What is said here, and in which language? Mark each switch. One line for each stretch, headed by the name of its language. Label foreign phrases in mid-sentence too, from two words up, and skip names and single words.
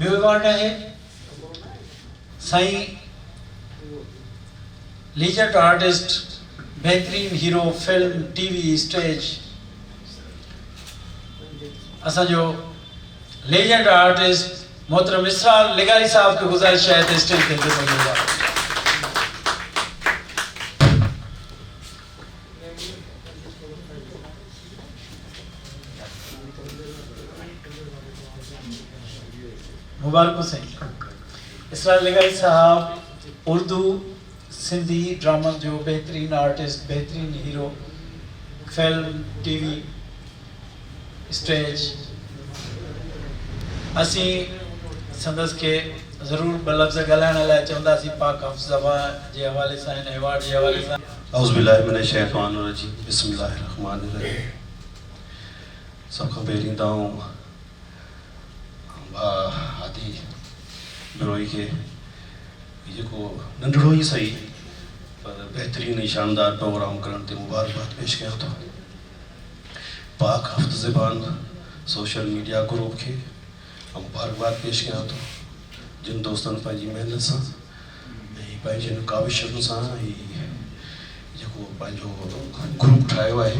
Sindhi: ॿियो एवॉर्ड आहे साईं
English: legend artist,
Sindhi: बेहतरीन हीरो
English: film TV stage.
Urdu: असांजो
English: legend artist
Urdu: محترم اسرار لغاری صاحب کی گزارش ہے تو اسٹیج پے مبارک سہی.
Sindhi: इसरार लिगारी साहब उर्दू सिंधी ड्रामा जो बेहतरीन आर्टिस्ट, बेहतरीन हीरो
English: film TV stage.
Sindhi: असी संदस के ज़रूर ॿ लफ़्ज़ ॻाल्हाइण लाइ चवंदासीं पाक हफ़्ज़ जे हवाले सां, हिन एवॉर्ड जे हवाले सां।
Arabic: أعوذ بالله من الشيطان الرجيم، بسم الله الرحمن الرحيم.
Sindhi: सब खां पहिरीं त आदि बिरोई खे जेको नंढड़ो ई सही पर बेहतरीन ऐं शानदार प्रोग्राम करण ते मुबारकबाद पेश कयां थो। पाक हफ़्ज़ ज़बान सोशल मीडिया ग्रुप खे मुबारकबाद पेश कयां थो, जिन दोस्तनि पंहिंजी महिनत सां ऐं पंहिंजनि काविशनि सां जेको पंहिंजो ग्रुप ठाहियो आहे।